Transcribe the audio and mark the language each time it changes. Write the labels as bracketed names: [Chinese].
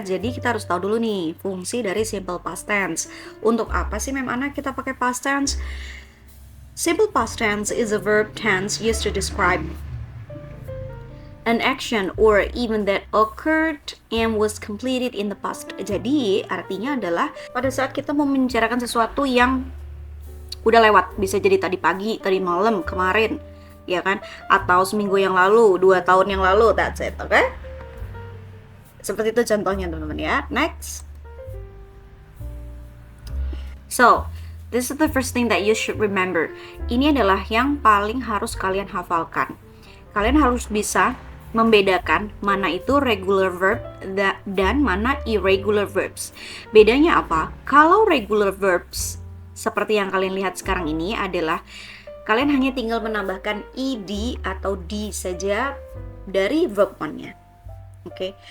[Indonesian] Jadi kita harus tahu dulu nih fungsi dari simple past tense. Untuk apa sih, Ma'am Ana, kita pakai past tense? [English] Simple past tense is a verb tense used to describe an action or event that occurred and was completed in the past. [Indonesian] Jadi, artinya adalah pada saat kita mau membicarakan sesuatu yang udah lewat, bisa jadi tadi pagi, tadi malam, kemarin, ya kan? Atau seminggu yang lalu, 2 tahun yang lalu, [English] that's it, [Indonesian] oke? Seperti itu contohnya, teman-teman ya. Next. [English] So, this is the first thing that you should remember. [Indonesian] Ini adalah yang paling harus kalian hafalkan. Kalian harus bisa membedakan mana itu regular verb dan mana irregular verbs. Bedanya apa? Kalau regular verbs seperti yang kalian lihat sekarang ini adalah kalian hanya tinggal menambahkan ed atau d saja dari verb one-nya. Oke.